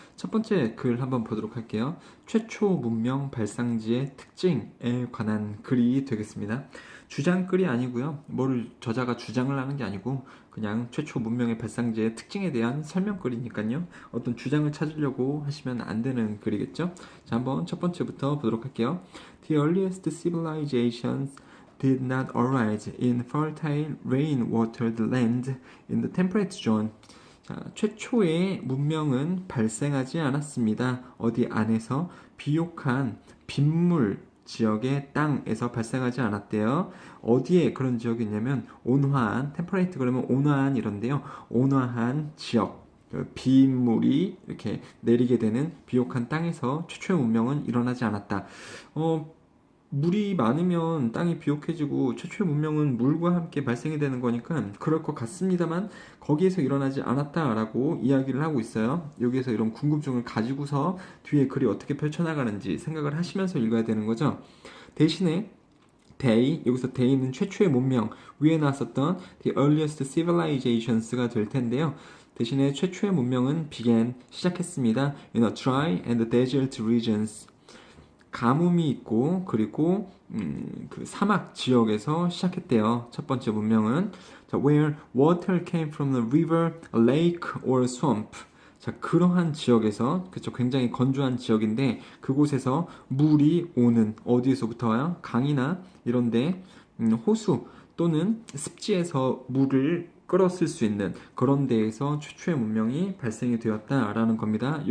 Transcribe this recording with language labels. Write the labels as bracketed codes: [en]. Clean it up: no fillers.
[ko] 첫 번째 글 한번 보도록 할게요. 최초 문명 발상지의 특징에 관한 글이 되겠습니다. 주장글이 아니고요. 저자가 주장을 하는 게 아니고 그냥 최초 문명의 발상지의 특징에 대한 설명글이니까요. 어떤 주장을 찾으려고 하시면 안 되는 글이겠죠. 자, 한번 첫 번째부터 보도록 할게요. [en] The earliest civilizations did not arise in fertile rain-watered land in the temperate zone. [ko] 자, 최초의 문명은 발생하지 않았습니다. 어디 안에서 비옥한 빗물 지역의 땅에서 발생하지 않았대요. 어디에 그런 지역이 있냐면 온화한, 템퍼레이트 그러면 온화한 이런데요. 온화한 지역. 빗물이 이렇게 내리게 되는 비옥한 땅에서 최초의 문명은 일어나지 않았다. 물이 많으면 땅이 비옥해지고 최초의 문명은 물과 함께 발생이 되는 거니까 그럴 것 같습니다만 거기에서 일어나지 않았다라고 이야기를 하고 있어요. 여기에서 이런 궁금증을 가지고서 뒤에 글이 어떻게 펼쳐나가는지 생각을 하시면서 읽어야 되는 거죠. 대신에 they, 여기서 they는 최초의 문명, 위에 나왔었던 [en] the earliest civilizations [ko] 가 될 텐데요. 대신에 최초의 문명은 began, 시작했습니다. [en] in a dry and desert regions. [ko] 가뭄이 있고 그리고 그 사막 지역에서 시작했대요. 첫 번째 문명은 자, [en] where water came from the river, a lake or swamp. [ko] 자, 그러한 지역에서 그쵸, 굉장히 건조한 지역인데 그곳에서 물이 오는 어디에서부터 와요? 강이나 이런데 호수 또는 습지에서 물을 끌어쓸 수 있는 그런 데에서 최초의 문명이 발생이 되었다라는 겁니다.